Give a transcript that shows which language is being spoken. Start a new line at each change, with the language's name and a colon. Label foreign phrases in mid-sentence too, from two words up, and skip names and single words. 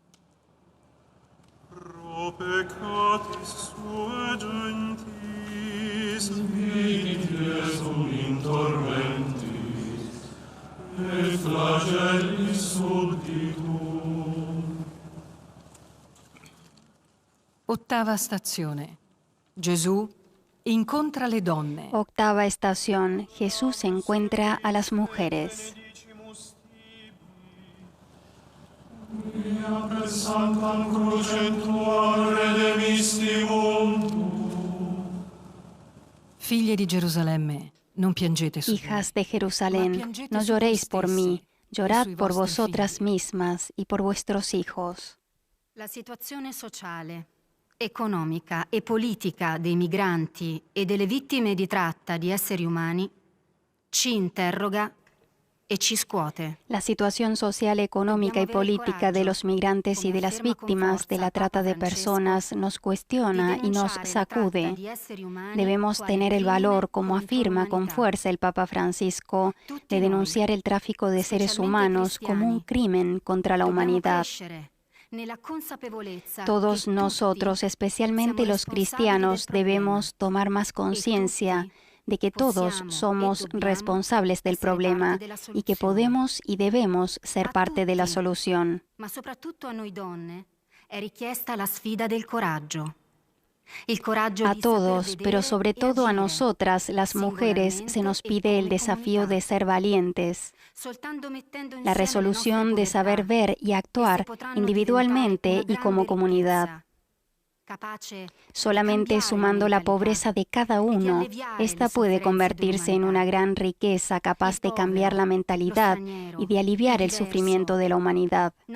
Latin: Pro peccatis sua gentis, vidit Jesum in tormentis, et flagellis subditum.
Italian: Ottava stazione. Gesù incontra le donne.
Spanish: Octava estación. Jesús encuentra a las mujeres.
Latin: Via per sanctam crucem tuam redemisti mundum.
Italian: Figlie di Gerusalemme, non piangete su me.
Spanish: Hijas de Jerusalén, no lloréis por mí, llorad por vosotras mismas y por vuestros hijos.
Italian: La situazione sociale, economica e politica dei migranti e delle vittime di tratta di esseri umani ci interroga e ci scuote.
Spanish: La situación social, económica y política de los migrantes y de las víctimas de la trata de personas nos cuestiona y nos sacude. Debemos tener el valor, como afirma con fuerza el Papa Francisco, de denunciar el tráfico de seres humanos como un crimen contra la humanidad. Todos nosotros, especialmente los cristianos, debemos tomar más conciencia de que todos somos responsables del problema y que podemos y debemos ser parte de la solución.
Italian: Ma soprattutto a noi donne è richiesta la sfida del coraggio.
Spanish: A todos, pero sobre todo a nosotras, las mujeres, se nos pide el desafío de ser valientes, la resolución de saber ver y actuar individualmente y como comunidad. Solamente sumando la pobreza de cada uno, esta puede convertirse en una gran riqueza capaz de cambiar la mentalidad y de aliviar el sufrimiento de la humanidad.